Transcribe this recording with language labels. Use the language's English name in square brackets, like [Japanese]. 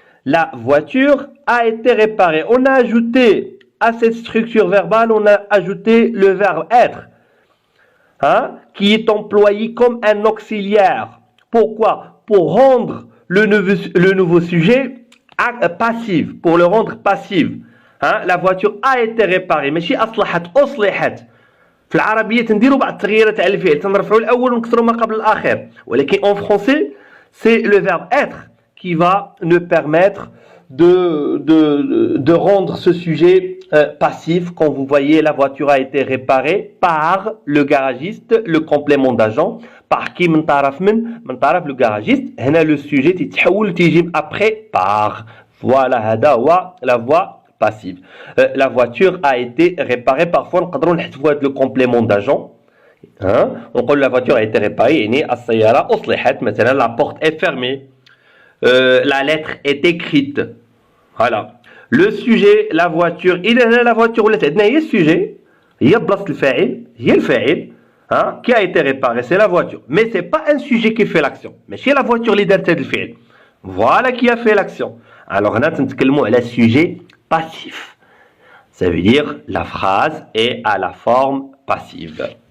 [French] La voiture a été réparée. On a ajouté à cette structure verbale, on a ajouté le verbe être. Hein, qui est employé comme un auxiliaire. Pourquoi? Pour rendre le nouveau sujet passif, pour le rendre passif. Hein, la voiture a été réparée. [Arabic] ماشي أصلحت، أصلحت. في العربية تنديروا بعض التغييرات على الفعل، تنرفعوا الأول ونكسروا ما قبل الآخر. ولكن [French] en français, c'est le verbe être qui va nous permettre de rendre ce sujet passif. Quand vous voyez la voiture a été réparée par le garagiste, le complément d'agent. Par qui? [Arabic] من طرف [French] le garagiste. [Arabic] هنا [French] le sujet [Arabic] تتحول تيجي [French] après par. Voilà, [Arabic] هذا هو [French] la voix passive. La voiture a été réparée. Parfois [Arabic] نقدروا نحذفوا هذا [French] le complément d'agent. Hein? On dit la voiture a été réparée. [Arabic] يعني السيارة أصلحت. مثلا [French] la porte est fermée. La lettre est écrite. Voilà. Le sujet, la voiture. [Arabic] إذا [French] la voiture [Arabic] ولات عندنا هي السوجي، هي بلاصة الفاعل، هي الفاعل. [French] Hein, qui a été réparé, c'est la voiture. Mais c'est pas un sujet qui fait l'action. Mais c'est la voiture [Arabic] اللي دارت هذا الفعل. [French] Voilà qui a fait l'action. Alors [Arabic] هنا تنتكلموا على [French] sujet passif. Ça veut dire la phrase est à la forme passive.